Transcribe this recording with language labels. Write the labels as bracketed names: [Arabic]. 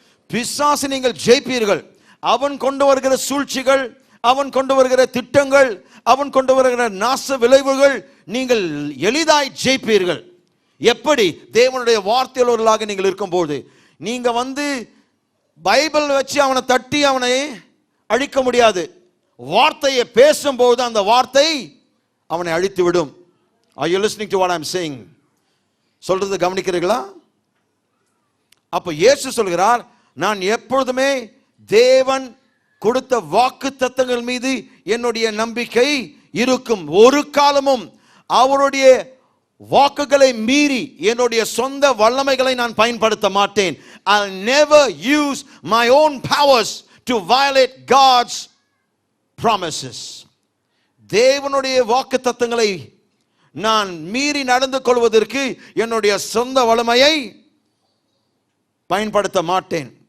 [Tamil] பிசாசு நீங்கள் ஜெயிப்பீர்கள். அவன் கொண்டு வருகிற சூழ்ச்சிகள், அவன் கொண்டு வருகிற திட்டங்கள், அவன் கொண்டு வருகிற நாச விளைவுகள் நீங்கள் எளிதாய் ஜெயிப்பீர்கள். எப்படி? தேவனுடைய வார்த்தையுள்ளவர்களாக நீங்கள் இருக்கும்போது. நீங்க பைபிள் வச்சு அவனை தட்டி அவனை அழிக்க முடியாது. வார்த்தையை பேசும்போது அந்த வார்த்தை அவனை அழித்து விடும். [English] Are you listening to what I'm saying? [Tamil] சொல்றது கவனிக்கிறீர்களா? அப்ப இயேசு சொல்கிறார், நான் எப்பொழுதுமே தேவன் கொடுத்த வாக்கு தத்தங்கள் மீது என்னுடைய நம்பிக்கை இருக்கும். ஒரு காலமும் அவருடைய வாக்குகளை மீறி என்னுடைய சொந்த வல்லமைகளை நான் பயன்படுத்த மாட்டேன். [English] I'll never use my own powers to violate God's promises. [Tamil] தேவனுடைய வாக்கு தத்தங்களை நான் மீறி நடந்து கொள்வதற்கு என்னுடைய சொந்த வல்லமையை பயன்படுத்த மாட்டேன்.